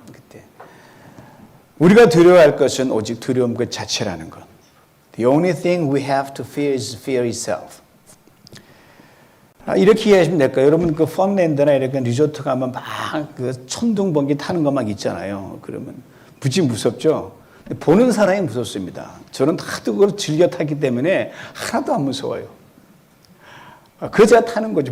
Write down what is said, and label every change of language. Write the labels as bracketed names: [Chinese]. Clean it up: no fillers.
[Korean] 그때 우리가 두려워할 것은 오직 두려움 그 자체라는 것. [English] The only thing we have to fear is fear itself. [Korean] 이렇게 이해하시면 될까요? 여러분 그 펀랜드나 이렇게 리조트 가면 막 그 천둥번개 타는 거 막 있잖아요. 그러면 무지 무섭죠? 보는 사람이 무섭습니다. 저는 하도 그걸 즐겨 타기 때문에 하나도 안 무서워요. 그 제가 타는 거죠.